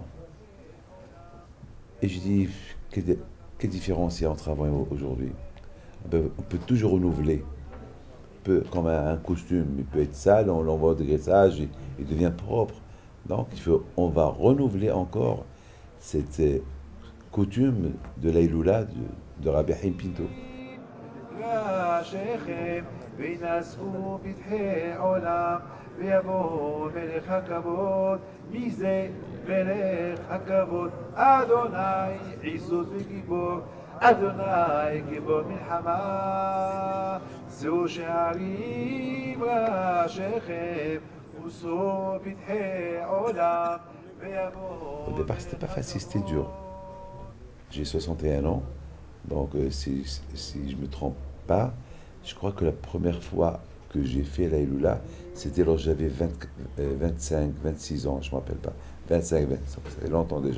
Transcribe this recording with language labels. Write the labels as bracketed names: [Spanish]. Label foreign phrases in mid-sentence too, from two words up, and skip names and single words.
[French] Et je dis, quelle différence il y a entre avant et aujourd'hui? On peut toujours renouveler. Comme un costume, il peut être sale, on l'envoie au dégraissage, il devient propre. Donc, on va renouveler encore cette coutume de l'Aïloula de Rabbi Haim Pinto. [Hebrew] אדוני גיבור מלחמה, שאו שערים ראשיכם ושאו פתחי עולם ויבוא. [French] Au départ, c'était pas facile, c'était dur. J'ai 61 ans, donc si je me trompe pas, je crois que la première fois que j'ai fait l'Aïloula, c'était lorsque j'avais 25, 26 ans, je ne me rappelle pas. 25, 20, ça fait longtemps déjà.